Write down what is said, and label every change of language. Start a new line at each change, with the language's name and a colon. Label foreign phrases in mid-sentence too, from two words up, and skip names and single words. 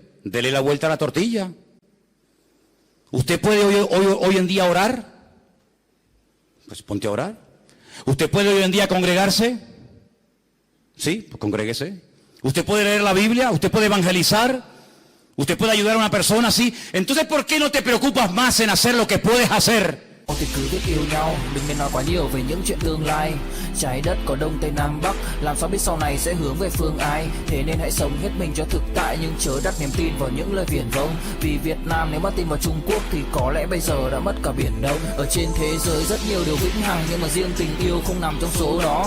Spanish: Dele la vuelta a la tortilla. ¿Usted puede hoy en día orar? Pues ponte a orar. ¿Usted puede hoy en día congregarse? Sí, pues congréguese. ¿Usted puede leer la Biblia? ¿Usted puede evangelizar? ¿Usted puede ayudar a una persona así? Entonces, ¿por qué no te preocupas más en hacer lo que puedes hacer?
Vietnamese: Thì cứ biết yêu nhau, đừng nên nói quá nhiều về những chuyện tương lai. Trái đất có đông tây nam bắc, làm sao biết sau này sẽ hướng về phương ai. Thế nên hãy sống hết mình cho thực tại, nhưng chớ đặt niềm tin vào những lời viển vông. Vì Việt Nam nếu mà tin vào Trung Quốc thì có lẽ bây giờ đã mất cả biển Đông. Ở trên thế giới rất nhiều điều vĩnh hằng, nhưng mà riêng tình yêu không nằm trong số đó.